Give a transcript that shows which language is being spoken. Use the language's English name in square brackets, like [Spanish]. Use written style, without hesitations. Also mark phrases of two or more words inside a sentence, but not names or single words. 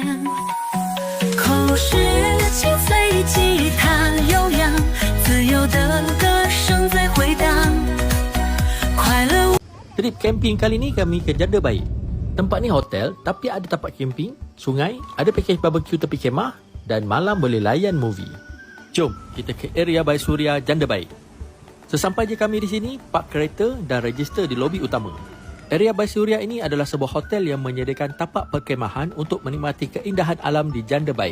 [Chinese] 口是清脆，吉他悠扬，自由的歌声在回荡，快乐。 [Malay] Trip camping kali ni kami ke Janda Baik. Tempat ni hotel tapi ada tapak camping, sungai, ada [English] package barbecue [Malay] tepi kemah dan malam boleh layan movie. Jom kita ke area Bayi Suria Janda Baik. Sesampai je kami di sini, park kereta dan register di lobi utama. Area Bayi Suria ini adalah sebuah hotel yang menyediakan tapak perkemahan untuk menikmati keindahan alam di Janda Baik.